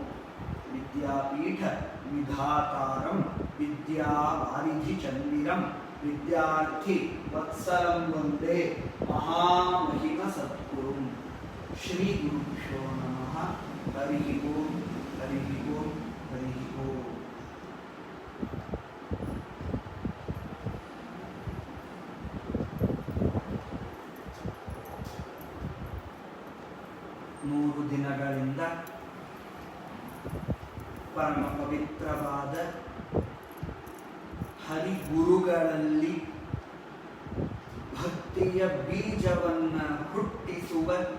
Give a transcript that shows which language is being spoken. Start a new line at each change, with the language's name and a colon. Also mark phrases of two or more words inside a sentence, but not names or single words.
Sanskrit: विद्यापीठ विधातारं विद्यावारिधिचन्दिरं विद्यार्थी वत्सलं वन्दे महामहिमसद्गुरुं। श्रीगुरुभ्यो नमः। हरिः ओम्। हरिः ओम्। हरिः ओम्।
Kannada: ಮೂರು ದಿನಗಳಿಂದ ಪರಮ ಪವಿತ್ರವಾದ ಹರಿಗುರುಗಳಲ್ಲಿ ಭಕ್ತಿಯ ಬೀಜವನ್ನು ಹುಟ್ಟಿಸುವ